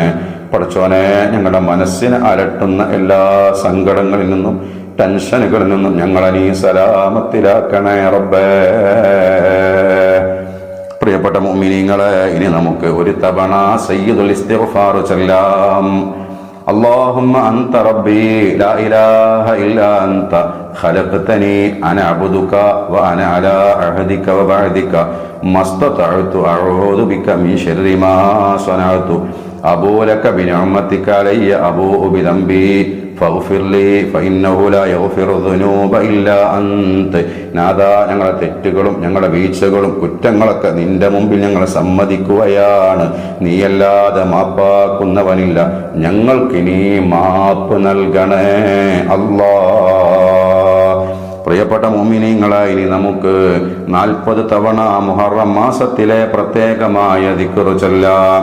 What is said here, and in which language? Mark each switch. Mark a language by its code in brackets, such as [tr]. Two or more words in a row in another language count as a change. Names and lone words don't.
[ml] പടച്ചോനെ, ഞങ്ങളുടെ മനസ്സിനെ അലട്ടുന്ന എല്ലാ സങ്കടങ്ങളിൽ നിന്നും ടെൻഷനുകളിൽ നിന്നും ഞങ്ങളെ നീ സലാമത്തിലാക്കണേ റബ്ബേ. പ്രിയപ്പെട്ട മുഅ്മിനീങ്ങളെ, ഇനി നമുക്ക് ഒരു തവണ സയ്യിദുൽ ഇസ്തിഗ്ഫാർ ചൊല്ലാം. [ar] اللهم أنت ربي لا إله إلا أنت خلقتني أنا عبدك وأنا على عهدك ووعدك ما استطعت أعوذ بك من شر ما صنعت أبوء لك بنعمتك علي أبوء بذنبي فاغفر لي فإنه لا يغفر الذنوب إلا أنت. [ml] നാദാ, ഞങ്ങളുടെ തെറ്റുകളും ഞങ്ങളുടെ വീഴ്ചകളും കുറ്റങ്ങളൊക്കെ നിന്റെ മുമ്പിൽ ഞങ്ങൾ സമ്മതിക്കുകയാണ്. നീയല്ലാതെ മാപ്പാക്കുന്നവനില്ല, ഞങ്ങൾക്കിനി മാപ്പ് നൽകണേ അല്ലാ. പ്രിയപ്പെട്ട മുഅ്മിനീങ്ങളെ, ഇനി നമുക്ക് 40 തവണ മുഹറം മാസത്തിലെ പ്രത്യേകമായ ദിക്ർ ചൊല്ലാം.